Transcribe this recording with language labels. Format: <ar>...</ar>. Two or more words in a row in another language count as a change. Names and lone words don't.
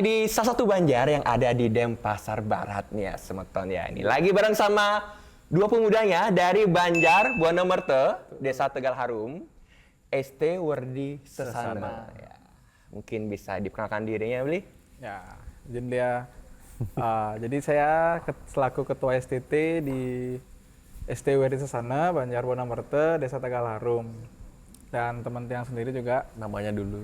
<id>di salah satu Banjar yang ada di Denpasar Barat nih ya, Semeton ya. Ini lagi bareng sama dua pemudanya dari Banjar, Buana Merte, Desa Tegal Harum, ST Werdi Sesana. Ya. Mungkin bisa diperkenalkan dirinya, Bli? Ya, jadi dia. Jadi saya selaku ketua STT di ST Werdi Sesana, Banjar Buana Merte, Desa Tegal Harum. Dan teman Tiang sendiri juga. Namanya dulu.</id>